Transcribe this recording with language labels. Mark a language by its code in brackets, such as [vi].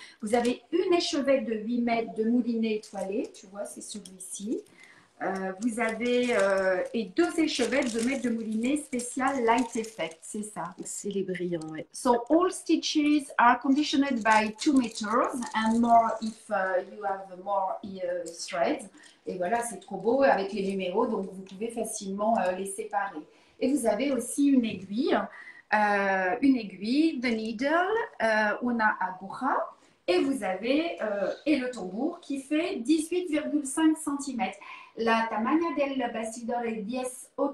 [fr] Vous avez une échevette de 8 mètres de moulinet étoilé. Tu vois, c'est celui-ci. Vous avez et 2 échevettes de mètre de moulinet spécial light effect, c'est ça. C'est les brillants, ouais. [en] So all stitches are conditioned by 2 meters and more if you have more threads. [fr] Et voilà, c'est trop beau avec les numéros, donc vous pouvez facilement les séparer. Et vous avez aussi une aiguille, [en] the needle, [es] una aguja. [fr] Et vous avez et le tambour qui fait 18,5 cm. [es] La tamaña del bastidor es 18